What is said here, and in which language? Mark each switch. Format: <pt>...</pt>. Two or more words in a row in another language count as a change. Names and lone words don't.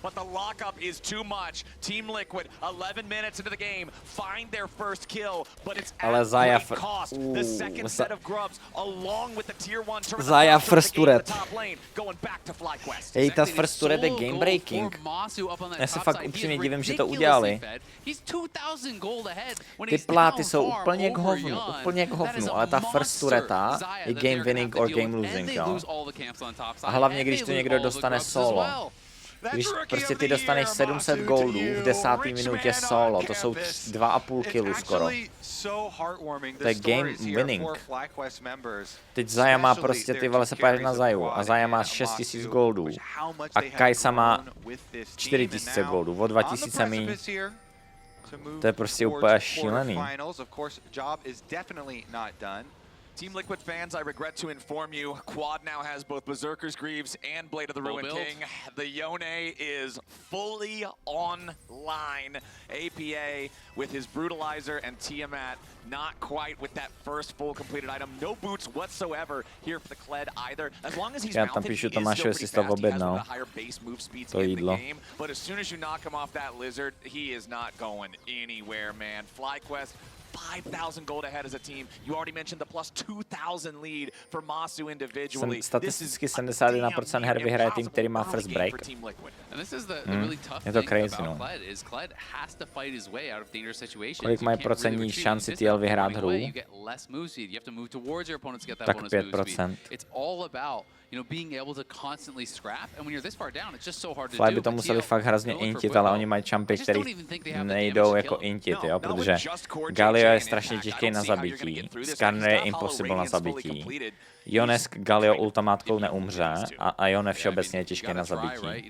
<cs>Ale Zaya Zaya</cs> <en>first turret.</en> <cs>Její ta</cs> <en>first turret</en> <cs>je</cs> <en>game breaking.</en> <cs>Já se fakt upřímně divím, že to udělali. Ty pláty jsou úplně k hovnu, ale ta</cs> <en>first turreta</en> <cs>je</cs> <en>game winning or game losing,</en> <cs>jo. A hlavně, když to někdo dostane solo. Když prostě ty dostaneš 700 goldů v 10. minutě solo, to jsou 2,5 killu skoro. To je</cs> <en>game winning.</en> <cs>Teď Zaya má prostě, ty vole, se páš na Zaju a Zaya má 6000 goldů. A Kai'Sa má 4000 goldů, o 2000 míň. To je prostě úplně šílený.</cs> <en>Team Liquid fans, I regret to inform you, Quad now has both Berserker's Greaves and Blade of the Ruined King. The Yone is fully online. APA with his Brutalizer and Tiamat, not quite with that first full completed item. No boots whatsoever here for the Kled either. As long as he's mounted, he is still pretty fast. He has one of the higher base move speeds in the game. But as soon as you knock him off that Lizard, he is not going anywhere, man. FlyQuest 5,000 gold ahead as a team. You already mentioned the plus 2,000 lead for Masu individually.</en> <cs>Statisticky 71% her vyhraje tým, který má first break. Je to crazy, no. Kolik mají procentní šanci TL vyhrát hru? Tak 5%. Fly by to museli fakt hrozně intit, ale oni mají čampy, který nejdou jako intit, jo, protože Galio je strašně těžký na zabití, Skarner je impossible na zabití, Yone s Galio ultimátkou neumře a Yone všeobecně je těžký na zabití.</cs>